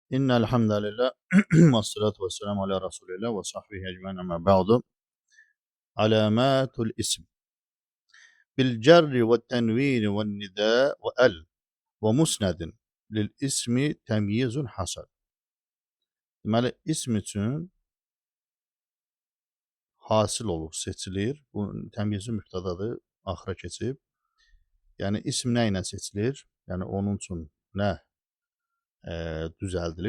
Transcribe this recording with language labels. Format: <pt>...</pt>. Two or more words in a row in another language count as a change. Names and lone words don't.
<ar>إن الحمد لله والصلاة والسلام على رسول الله وصحبه أجمعين أما بعد. علامة الاسم بالجر والتنوين والندا وأل ومسند للاسم تمييز حصل.</ar> <az>Deməli, ism üçün hasil olur, seçilir. Bu təmyizi mübtədadır, axıra keçib. Yəni ism nə ilə seçilir? Yəni onun üçün nə düzəldilib?</az>